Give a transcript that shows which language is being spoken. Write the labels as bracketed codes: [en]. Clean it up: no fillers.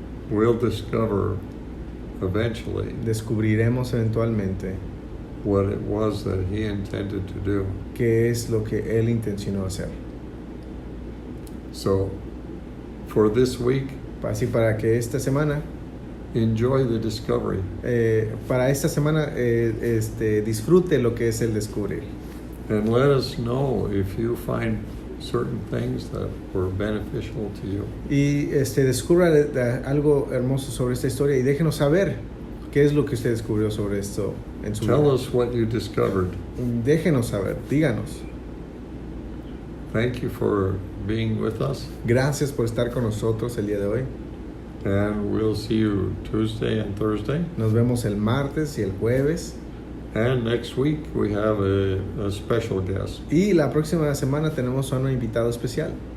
[en] we'll discover eventually [es] descubriremos eventualmente [en] what it was that He intended to do. [es] qué es lo que Él intencionó hacer. [en] So, for this week, [es] Así para que esta semana, [en] enjoy the discovery. [es] para esta semana, disfrute lo que es el descubrir. [en] And let us know if you find certain things that were beneficial to you. [es] Y descubra algo hermoso sobre esta historia y déjenos saber qué es lo que usted descubrió sobre esto en su [en] Tell [es] vida. [en] us what you discovered. [es] Déjenos saber, díganos. [en] Thank you for being with us, [es] Gracias por estar con nosotros el día de hoy. [en] and we'll see you Tuesday and Thursday. [es] Nos vemos el martes y el jueves. [en] And next week we have a special guest. [es] Y la próxima semana tenemos a un invitado especial.